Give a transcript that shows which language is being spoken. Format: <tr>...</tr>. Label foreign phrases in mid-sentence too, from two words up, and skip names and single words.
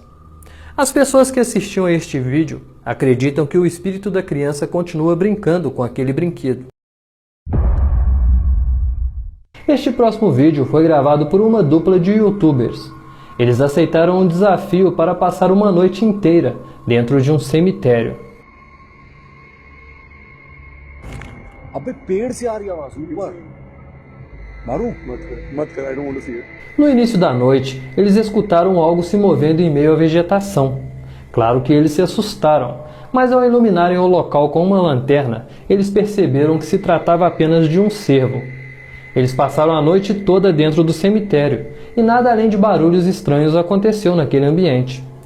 <pt>As pessoas que assistiam a este vídeo acreditam que o espírito da criança continua brincando com aquele brinquedo. Este próximo vídeo foi gravado por uma dupla de youtubers. Eles aceitaram um desafio para passar uma noite inteira dentro de um cemitério.</pt> <hi>अबे पेड़ से आ रही आवाज ऊपर मारूं मत कर</hi> <en>I don't want to see it.</en> <pt>No início da noite, eles escutaram algo se movendo em meio à vegetação. Claro que eles se assustaram, mas ao iluminarem o local com uma lanterna, eles perceberam que se tratava apenas de um cervo. Eles passaram a noite toda dentro do cemitério, e nada além de barulhos estranhos aconteceu naquele ambiente.</pt>